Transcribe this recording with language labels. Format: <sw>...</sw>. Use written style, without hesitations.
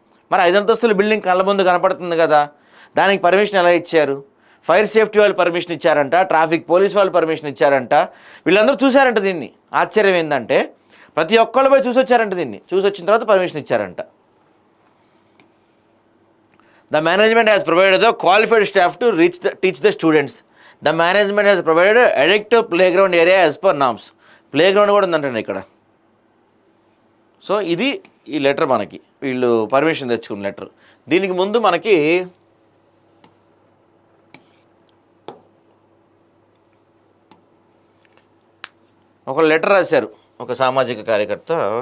<te>మరి 5 అంతస్తుల బిల్డింగ్ కళ్ళ ముందు కనపడుతుంది కదా, దానికి పర్మిషన్ ఎలా ఇచ్చారు? ఫైర్ సేఫ్టీ వాళ్ళు పర్మిషన్ ఇచ్చారంట, ట్రాఫిక్ పోలీస్ వాళ్ళు పర్మిషన్ ఇచ్చారంట. వీళ్ళందరూ చూశారంట. దీన్ని ఆశ్చర్యం ఏంటంటే ప్రతి ఒక్కళ్ళు పోయి చూసి వచ్చారంట. దీన్ని చూసి వచ్చిన తర్వాత పర్మిషన్ ఇచ్చారంట.</te> <en>The management has provided the qualified staff to teach the students. The management has provided adequate playground area as per norms.</en> <te>Playground కూడా ఉందంటండి ఇక్కడ. సో ఇది ఈ లెటర్, మనకి వీళ్ళు పర్మిషన్ తెచ్చుకున్న లెటర్. దీనికి ముందు మనకి ఒక లెటర్ రాశారు ఒక సామాజిక కార్యకర్త.</te>